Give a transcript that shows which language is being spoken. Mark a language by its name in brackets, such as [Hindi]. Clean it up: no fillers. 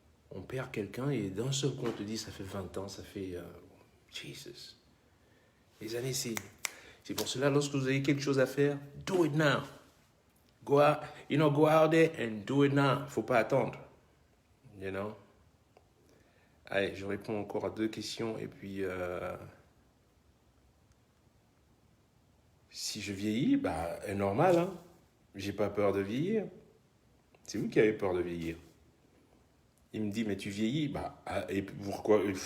[French] On perd quelqu'un et d'un seul coup on te dit ça fait 20 ans, ça fait... Jesus. Les années, c'est pour cela, lorsque vous avez quelque chose à faire, [English] do it now. Go out there and do it now. [French] Faut pas attendre. Allez, je réponds encore à 2 questions et puis... si je vieillis, bah, c'est normal, hein. J'ai pas peur de vieillir. C'est vous qui avez peur de vieillir. Il me dit, mais tu vieillis, bah, et pourquoi?